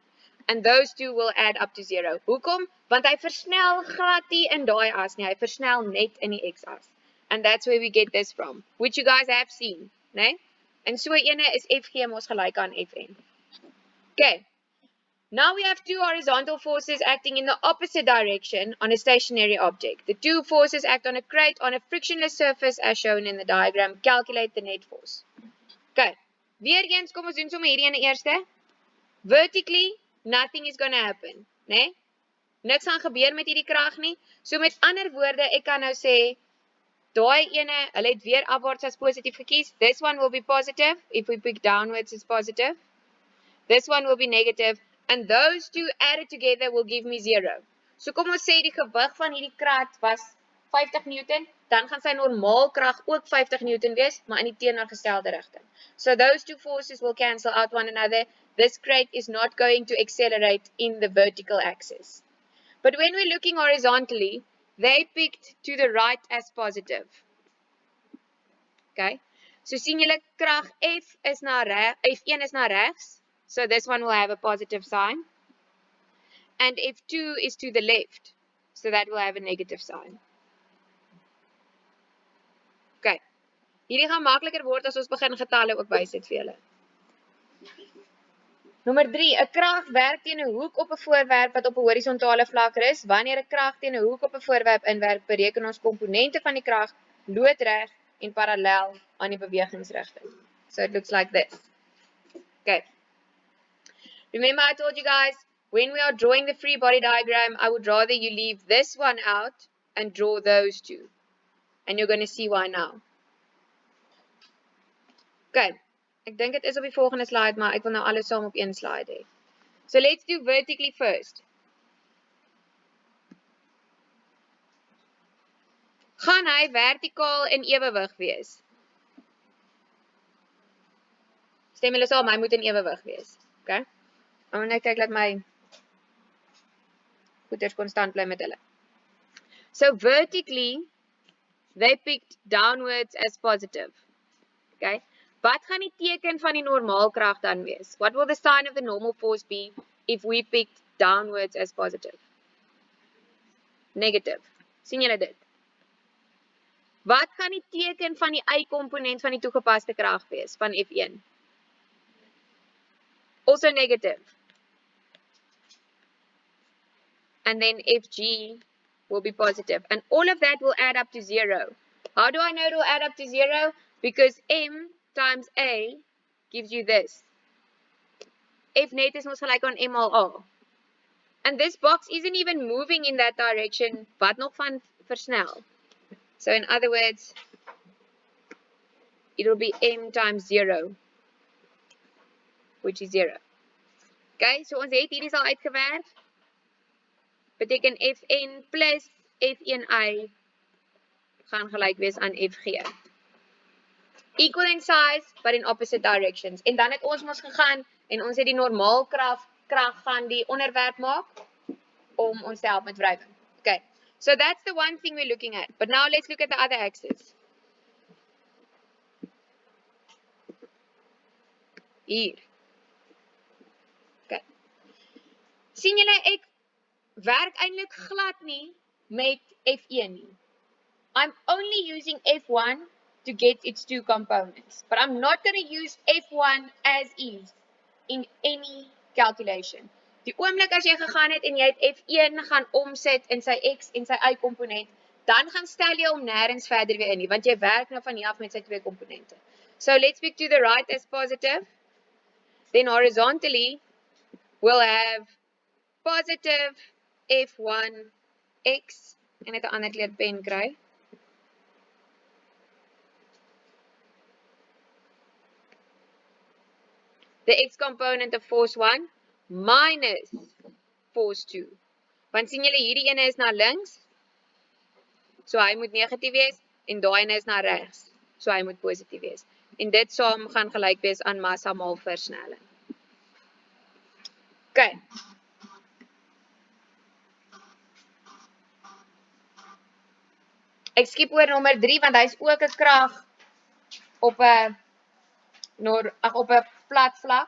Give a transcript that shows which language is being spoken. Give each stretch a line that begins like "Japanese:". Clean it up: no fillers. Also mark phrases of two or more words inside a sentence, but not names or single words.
English: And those two will add up to 0.
Afrikaans: Hoekom? Want hy versnel glad nie in daai as nie, hy versnel net in die x-as.
English: And that's where we get this from, which you guys have seen, né? And so
Afrikaans: ene is Fg mos gelyk aan Fn. Okay.
English: Now we have two horizontal forces acting in the opposite direction on a stationary object. The two forces act on a crate on a frictionless surface as shown in the diagram. Calculate the net force. Okay.
Afrikaans: Weer eens kom ons doen sommer hierdie ene eerste.
English: Vertically, nothing is going to happen,
Afrikaans: né? Niks gaan gebeur met hierdie krag nie. So met ander woorde, ek kan nou sê, daai ene, hulle het weer afwaarts as positief gekies.
English: This one will be positive. If we pick downwards, it's positive. This one will be negative. And those two added together will give me 0.
Afrikaans: So kom ons sê die gewig van hierdie krat was 50 Newton, dan gaan sy normaal krag ook 50 Newton wees, maar in die teenoorgestelde rigting.
English: So those two forces will cancel out one another. This crate is not going to accelerate in the vertical axis. But when we're looking horizontally, they picked to the right as positive. Okay?
Afrikaans: So sien julle krag F1 is na regs.
English: So this one will have a positive sign. And F2 is to the left. So that will have a negative sign. Okay.
Afrikaans: Hierdie gaan makliker word as ons begin getalle ook bysit vir julle. Nommer 3. 'n Krag werk teen 'n hoek op 'n voorwerp wat op 'n horisontale vlak rus. Wanneer 'n krag teen 'n hoek op 'n voorwerp inwerk, bereken ons komponente van die krag loodreg en parallel aan die bewegingsrigting.
English: So it looks like this. Okay. Remember I told you guys, when we are drawing the free body diagram, I would rather you leave this one out and draw those two. And you're going to see why now.
Afrikaans: Okay, ek dink dit is op die volgende slide, maar ek wil nou alles saam op een slide hê.
English: So let's do vertically first.
Afrikaans: Gaan hy vertikaal in ewewig wees? Stem julle saam, hy moet in ewewig wees. Okay? Ek moet net kyk dat my goeders konstant bly met hulle.
English: So vertically, they picked downwards as positive. Okay?
Afrikaans: Wat gaan die teken van die normaalkrag dan wees?
English: What will the sign of the normal force be if we picked downwards as positive? Negative.
Afrikaans: Sien julle dit? Wat gaan die teken van die y-komponent van die toegepaste krag wees van F1?
English: Also negative. And then Fg will be positive. And all of that will add up to 0. How do I know it will add up to 0? Because m times a gives you this.
Afrikaans: F net is mos gelyk aan m al a.
English: And this box isn't even moving in that direction,
Afrikaans: wat nog van versnel.
English: So in other words, it will be m times 0, which is 0. Okay, so
Afrikaans: ons het hierdie al uitgewerk. Beteken Fn plus F1i gaan gelyk wees aan Fg.
English: Equal in size, but in opposite directions.
Afrikaans: En dan het ons mos gegaan en ons het die normaalkrag van die onderwerp maak om ons te help met wrijving.
English: Okay, so that's the one thing we're looking at. But now let's look at the other axis.
Afrikaans: hier. Okay. Sien julle, ek werk eintlik glad nie met F1 nie.
English: I'm only using F1 to get its two components, but I'm not going to use F1 as is in any calculation.
Afrikaans: Die oomblik as jy gegaan het en jy het F1 gaan omset in sy X en sy Y komponent, dan gaan stel jy hom nêrens verder weer in nie, want jy werk nou van hier af met sy twee komponente.
English: So let's pick to the right as positive. Then horizontally, we'll have positive F1X,
Afrikaans: en ek 'n ander kleur pen kry.
English: The X component of force 1 minus force 2.
Afrikaans: Want sien julle, hierdie ene is na links, so hy moet negatief wees, en daai ene is na regs, so hy moet positief wees. En dit saam gaan gelyk wees aan massa maal versnelling. Okay. Ek skiep oor nommer 3, want hy is ook 'n krag op 'n plat vlak.